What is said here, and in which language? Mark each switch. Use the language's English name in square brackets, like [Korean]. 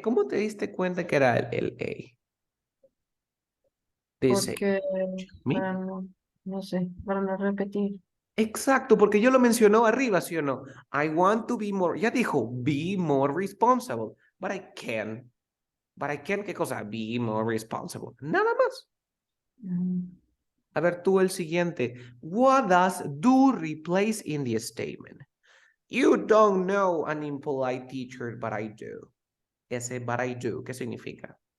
[Spanish] ¿Cómo te diste cuenta que era el A? Dice, porque ¿me? para no sé, para no repetir. Exacto, porque yo lo mencionó arriba, ¿sí o no? [English] I want to be more, [Spanish] ya dijo, [English] be more responsible, but I can. But I can, [Spanish] ¿qué cosa? [English] Be more responsible. [Spanish] Nada más. A ver, tú el siguiente. [English] What does do replace in the statement? You don't know an impolite teacher, but I do. [Spanish] Ese but I do, ¿qué significa?